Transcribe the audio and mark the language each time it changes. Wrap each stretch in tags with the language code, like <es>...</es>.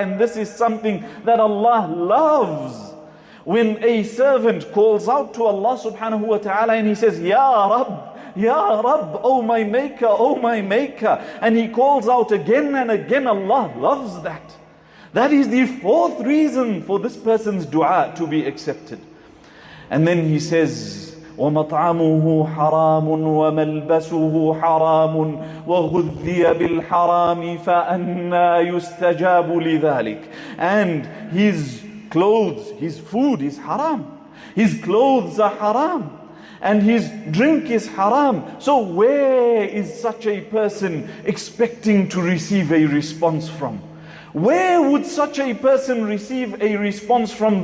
<en>And this is something that Allah loves. When a servant calls out to Allah subhanahu wa ta'ala and he says, Ya Rabb, Ya Rabb, oh my maker, oh my maker. And he calls out again and again, Allah loves that. That is the fourth reason for this person's dua to be accepted. And then he says,</en> <ar>وَمَطْعَمُهُ حَرَامٌ وَمَلْبَسُهُ حَرَامٌ وَغُذِّيَ بِالْحَرَامِ فَأَنَّى يُسْتَجَابُ لِذَلِكَ.</ar> <en>And his clothes, his food is haram. His clothes are haram. And his drink is haram. So where is such a person expecting to receive a response from? Where would such a person receive a response from?</en>